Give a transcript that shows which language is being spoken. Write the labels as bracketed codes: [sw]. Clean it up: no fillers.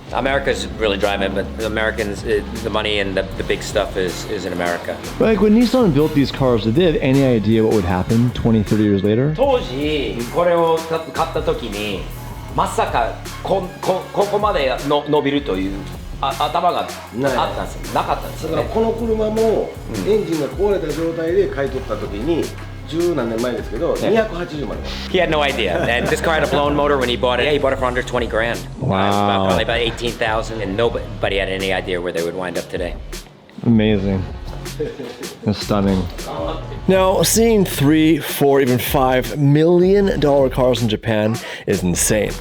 [en] America's really driving it, but the Americans, the money and the big stuff is in America. Like when Nissan built these cars, did they have any idea what would happen 20, 30 years later? [ja] 当時これを買った時にまさかここまで伸びるという頭があったんですよ。なかったんですよね。だからこの車もエンジンが壊れた状態で買い取った時に十何年前ですけど280万円。 [en] He had no idea. And this car had a blown motor when he bought it. Yeah, he bought it for under 20 grand. Wow. Probably about 18,000, and nobody had any idea where they would wind up today. Amazing. That's stunning. Now, seeing $3, $4, even $5 million cars in Japan is insane.